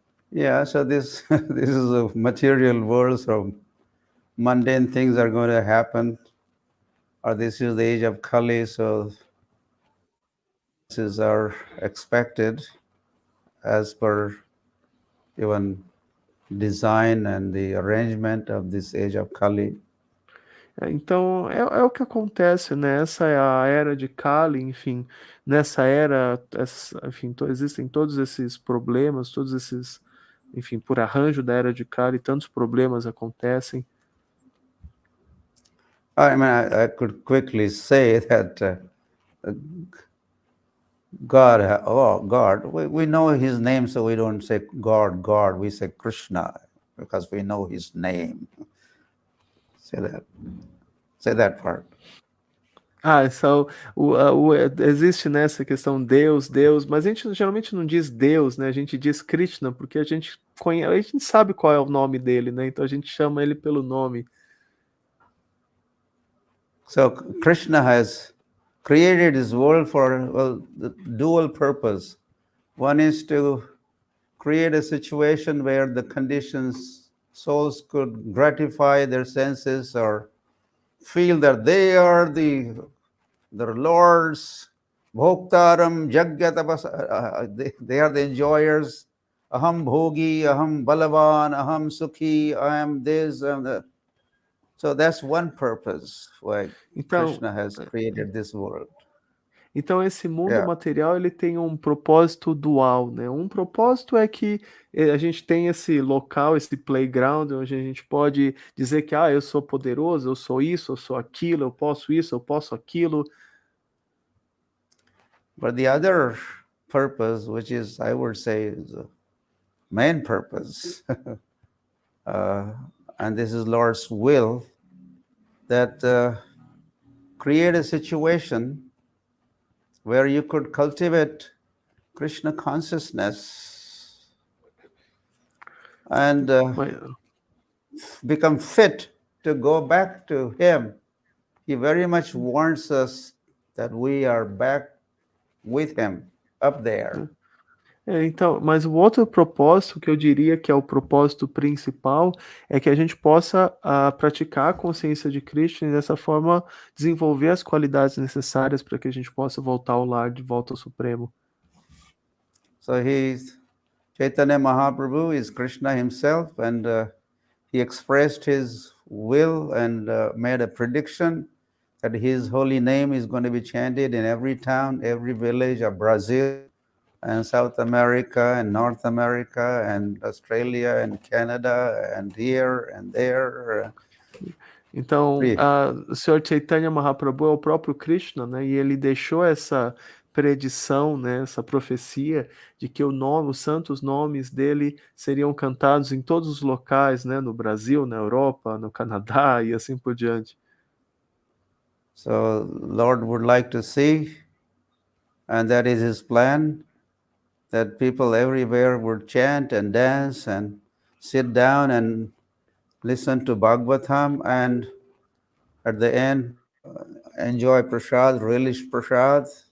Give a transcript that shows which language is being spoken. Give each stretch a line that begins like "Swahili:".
English: Yeah, so this is a material world, so mundane things are going to happen, or this is the age of Kali, so this are expected as per even design and the arrangement of this age of Kali.
Portuguese: Então, é o que acontece, né? Essa é a era de Kali, enfim, nessa era, existem todos esses problemas, enfim, por arranjo da era de Kali, tantos problemas acontecem.
English: I mean, I could quickly say that God, God, we know his name, so we don't say God, God, we say Krishna, because we know his name. Say that part.
Portuguese: Então existe nessa questão Deus, Deus, mas a gente geralmente não diz Deus, né? A gente diz Krishna, porque a gente sabe qual é o nome dele, né? Então a gente chama ele pelo nome.
English: So Krishna has created this world for the dual purpose. One is to create a situation where the conditions, souls could gratify their senses or feel that they are their lords, bhoktaram, jagyatapas, they are the enjoyers.
Sanskrit: Aham bhogi, aham balavan, aham sukhi,
English: I am this, I am that. So that's one purpose why Krishna has created this world.
Portuguese: Então esse mundo material ele tem um propósito dual, né? Um propósito é que a gente tem esse local, esse playground, onde a gente pode dizer que eu sou poderoso, eu sou isso, eu sou aquilo, eu posso isso, eu posso aquilo.
English: But the other purpose, which is, I would say, is the main purpose, and this is Lord's will, that create a situation where you could cultivate Krishna consciousness and become fit to go back to him. He very much wants us that we are back with him up there.
Portuguese: Então, mas o outro propósito que eu diria que é o propósito principal é que a gente possa praticar a consciência de Krishna e dessa forma desenvolver as qualidades necessárias para que a gente possa voltar ao lar, de volta ao Supremo.
English: So Chaitanya Mahaprabhu is Krishna himself, and he expressed his will and made a prediction that his holy name is going to be chanted in every town, every village of Brazil, and South America, and North America, and Australia, and Canada, and here and there.
Portuguese: Então, o Sr. Chaitanya Mahaprabhu é o próprio Krishna, né? E ele deixou essa predição, né, essa profecia de que os santos nomes dele seriam cantados em todos os locais, né, no Brasil, na Europa, no Canadá e assim por diante.
English: So Lord would like to see, and that is his plan, that people everywhere would chant and dance and sit down and listen to Bhagavatam, and at the end enjoy prasad, relish prasad.